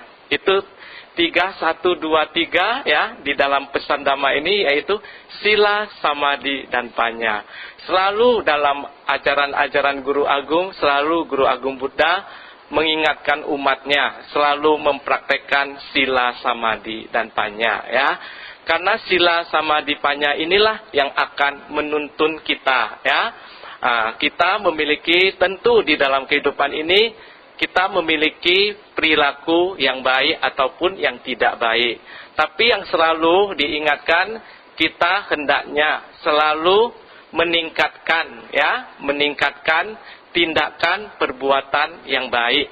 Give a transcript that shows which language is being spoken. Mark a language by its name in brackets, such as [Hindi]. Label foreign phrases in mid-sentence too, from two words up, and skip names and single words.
[Indonesian] Itu 3, 1, 2, 3 ya di dalam pesan dhamma ini, yaitu sila, samadhi, dan panya. Selalu dalam ajaran-ajaran Guru Agung, selalu Guru Agung Buddha mengingatkan umatnya selalu mempraktekkan sila, samadhi, dan panya ya. Karena sila, samadhi, panya inilah yang akan menuntun kita ya. Kita memiliki, tentu di dalam kehidupan ini kita memiliki perilaku yang baik ataupun yang tidak baik. Tapi yang selalu diingatkan, kita hendaknya selalu meningkatkan tindakan perbuatan yang baik.